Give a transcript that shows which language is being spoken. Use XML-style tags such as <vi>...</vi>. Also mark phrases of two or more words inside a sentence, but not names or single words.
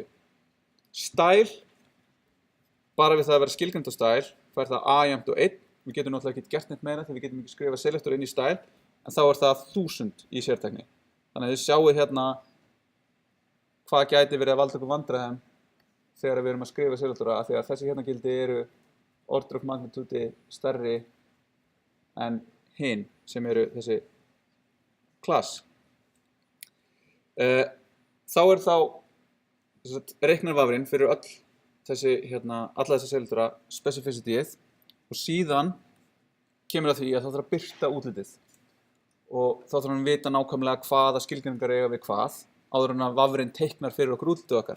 <is>Style, bara við það að vera skilgreint á style, fær það A jafnt og 1. Við getum náttúrulega ekki gert neitt meira þegar við getum ekki skrifað selektor inn í style, en þá það 1000 í sértækni. Þannig að þið sjáu hérna hvað gæti verið að valda okkur vandræðum þegar við erum að skrifa selektora, af því að þessi hérna gildi</is> <en>order of magnitude</en> <is>stærri en hin sem þessi class. Þá reiknar vafrinn fyrir alla þessa selektora specificity-ið og síðan kemur að því að þá þarf að birta útlitið og þá þarf hann að vita nákvæmlega hvaða skilgreiningar eiga við hvað áður en að vafrinn teiknar fyrir okkur útlitið okkar.</is>